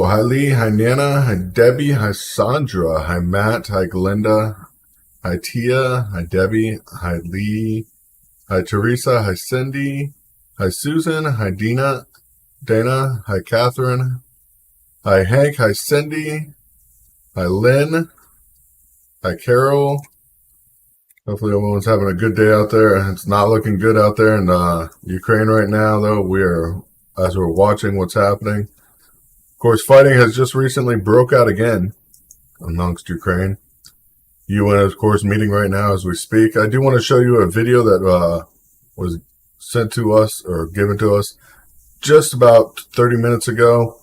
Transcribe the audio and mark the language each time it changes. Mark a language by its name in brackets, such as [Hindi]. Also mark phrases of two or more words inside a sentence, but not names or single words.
[English] Hi Lee, hi Nana, hi Debbie, hi Sandra, hi Matt, hi Glinda, hi Tia, hi Debbie, hi Lee, hi Teresa, hi Cindy, hi Susan, hi Dana, hi Catherine, hi Hank, hi Cindy, hi Lynn, hi Carol. Hopefully everyone's having a good day out there. It's not looking good out there in Ukraine right now, though. As we're watching what's happening. Of course, fighting has just recently broke out again amongst Ukraine. UN, of course, meeting right now as we speak. I do want to show you a video that was sent to us or given to us just about 30 minutes ago.